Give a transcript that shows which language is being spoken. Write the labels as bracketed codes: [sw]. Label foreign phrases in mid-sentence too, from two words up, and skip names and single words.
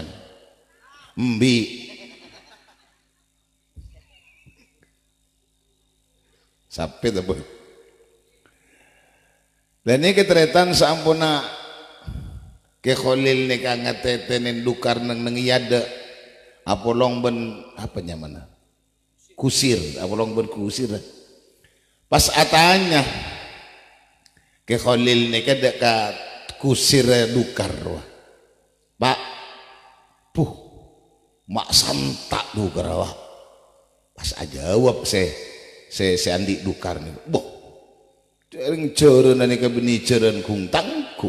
[mad] Mbi. Sapi apa? Dan ini ketretan sampuna ke Khalil ni kangateten dukar nang iyada apolong ben apa nyaman? Kusir, apolong ben kusir. Pas atanya ke Khalil ni kada ka kusir dukar. Pak, puh, mak santak dukar wah. Pas aja jawab se andi dukar ni. Boh, cering ceren ni ka beni ceren kung tangku.